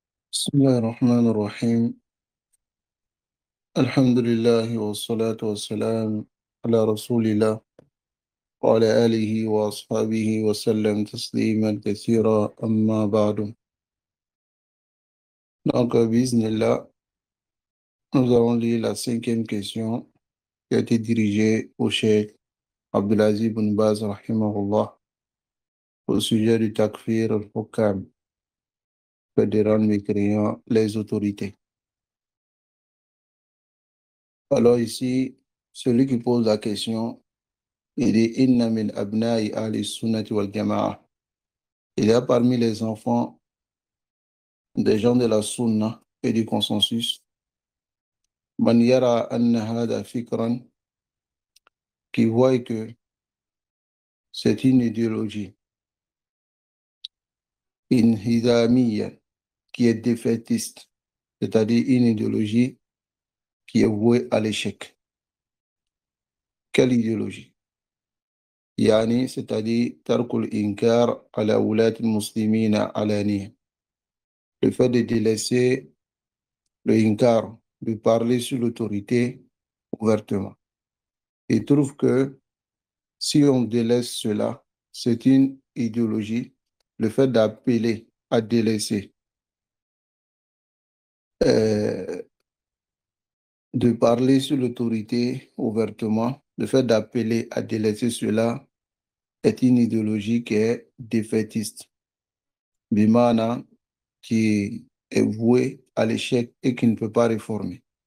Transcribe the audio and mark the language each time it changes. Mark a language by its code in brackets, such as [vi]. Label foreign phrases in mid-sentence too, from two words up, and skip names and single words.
[ar] بسم الله الرحمن الرحيم. الحمد لله والصلاة والسلام على رسول الله وعلى آله وأصحابه وسلم تسليما كثيرا أما بعد. [fr] Donc, bismillah, nous allons lire la cinquième question qui a été dirigée au cheikh Abdelaziz ibn Baz rahimahullah au sujet du [ar] تكفير الحكام, [fr] fait des rangs mécréants les autorités. Alors ici, celui qui pose la question, il dit [ar] إن من أبناء أهل السنة والجماعة. [fr] Il y a parmi les enfants des gens de la sunna et du consensus [ar] من يرى أن هذا فكرا, [fr] qui voit que c'est une idéologie inhidamiyya qui est défaitiste, c'est-à-dire une idéologie qui est vouée à l'échec. Quelle idéologie? Yani, c'est-à-dire [ar] ترك الإنكار على ولاة المسلمين علانية, [fr] le fait de délaisser le inkar, de parler sur l'autorité ouvertement. Il trouve que si on délaisse cela, c'est une idéologie, le fait d'appeler à délaisser, de parler sur l'autorité ouvertement, le fait d'appeler à délaisser cela est une idéologie qui est défaitiste, bimana, qui est vouée à l'échec et qui ne peut pas réformer.